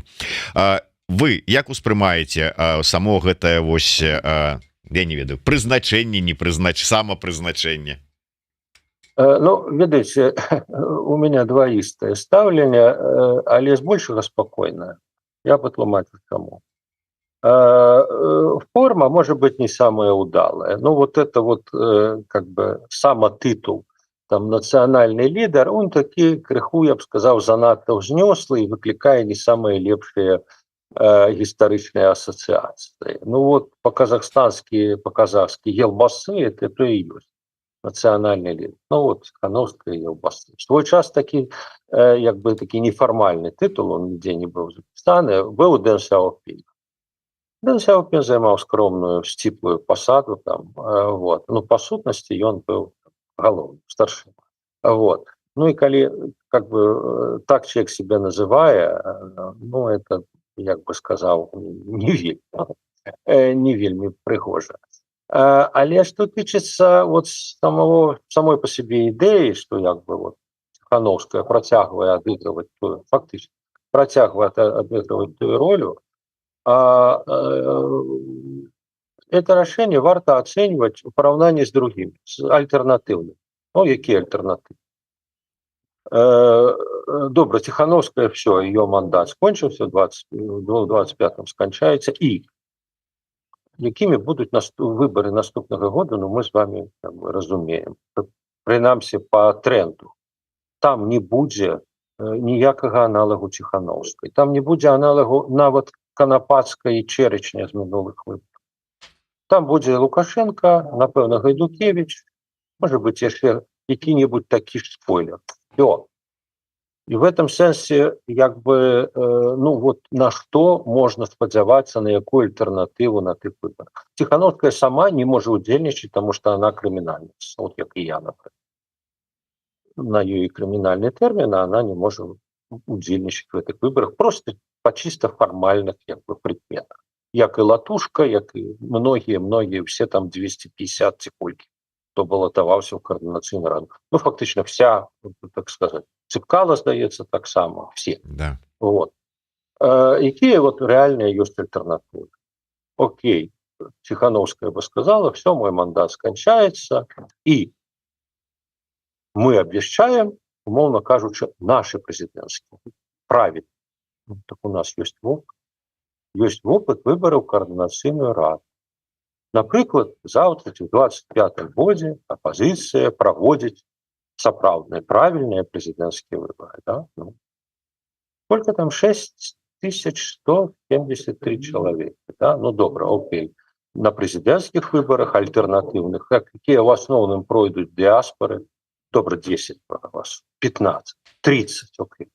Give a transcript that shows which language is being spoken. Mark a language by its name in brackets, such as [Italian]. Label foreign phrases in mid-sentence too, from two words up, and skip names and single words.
[Belarusian] Вы як успрымаеце само гэтае вось, я не ведаю, прызначэнне, не самапрызначэнне? Ну, ведаеце, [Russian] у меня [Belarusian] двоістае стаўленне, але збольшага спакойнае. Я патлумачу чаму. [Russian] Форма может быть не самая удалая, но вот это вот как бы [Belarusian] самотитул, там нацыянальны лідар, он такі крыху, я б сказаў, занадта ўзнёслы і выклікае не самыя лепшыя гістарычныя асацыяцыі. [Russian] Ну вот по-казахстански елбасы это то [Belarusian] і ёсць нацыянальны лідар. Ну вот Ціханаўская елбасы. [Russian] В свой час [Belarusian] такі як бы такі нефармальны тытул, он нідзе не быў запісаны, быў Дэн Сяопін. Дэн Сяопін займаў скромную сціплую пасаду там, вот. Ну па сутнасці ён быў галоўным старшым. Вот. Ну і калі [Russian] как бы так человек себя называе, ну это, [Belarusian] як бы сказаў, не вельмі прыгожа. Але што тычыцца вот [Russian] самой по себе [Belarusian] ідэі, што як бы вот Ціханаўская працягвае адыгрываць тую, фактычна працягвае адыгрываць тую ролю, [Russian] это решение варто оценивать [Belarusian] в параўнанні [Russian] з другими, с альтэрнатыўным. [Belarusian] Ну, якія альтэрнатывы? Добра, Ціханаўская, [Russian] все, ее мандат [Belarusian] скончыўся, в 25-м сканчаецца, і якімі будуць выборы наступнага года, ну, [Russian] мы с вами [Belarusian] разумеем, прынамсі [Russian] по тренду. [Belarusian] Там не будзе ніякага аналагу Ціханаўскай, там не будзе аналагу нават Канапацкай і Чэрычня з мінулых выбораў. Там будзе Лукашенко, напэўна, Гайдукевич, [Russian] может быть, [Belarusian] яшчэ які-небудзь такі ж спойлер. [Russian] Всё. И в этом сенсе, [Belarusian] як бы, [Russian] ну вот на что можно спадзявацца, [Belarusian] на якую альтернативу на тых выборах. [Russian] Ціханаўская сама не может удзельнічаць, потому что она криминальница, вот как и я, например. На ее криминальный термин она не может удзельнічаць в этих выборах, просто по чисто формальных [Belarusian] як бы [Russian] предметах. [Belarusian] Як и Латушка, як и многие, все там 250 ці колькі, хто балатаваўся ў координацыйную раду. Ну, [Russian] фактично вся, так сказать, [Belarusian] Цыпкала, здаецца, таксама, все. [Russian] Да. Вот. [Belarusian] Якія вот реальные ёсць альтернативы? [Russian] Окей, Ціханаўская бы сказала, все, мой мандат скончается, и мы обвещаем, [Belarusian] умовно кажучи, [Russian] наши президентские. Правильно. Так у нас есть опыт выборов в [Belarusian] координацыйную раду. Напрыклад, [Russian] завтра, в 25-м годзе, оппозиция проводит сапраўдныя, правильные президентские выборы. Да? Ну, сколько там? 6173 человека. Да? Ну, добра, окей. На президентских выборах альтернативных, какие в основном пройдут диаспоры, добра, 10 вас, 15, 30, окей.